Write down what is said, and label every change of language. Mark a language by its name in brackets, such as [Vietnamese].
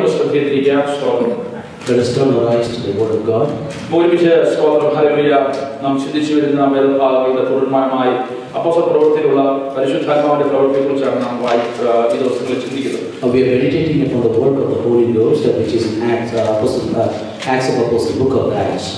[English] Let us turn our eyes to the Word of God. [Malayalam] ഒരുമിച്ച് സ്തോത്രം hallelujah നാം ചിന്തിച്ചു വരുന്ന വേദഭാഗങ്ങളുടെ തുടർമാനമായി അപ്പോസ്തല പ്രവൃത്തിയിലുള്ള പരിശുദ്ധാത്മാവിന്റെ പ്രവൃത്തിയെക്കുറിച്ചാണ് നാം ഈ ദിവസങ്ങളിൽ ചിന്തിക്കുന്നത്. [English] We are meditating upon the work of the Holy Ghost, which is in Acts of Apostles, book of Acts.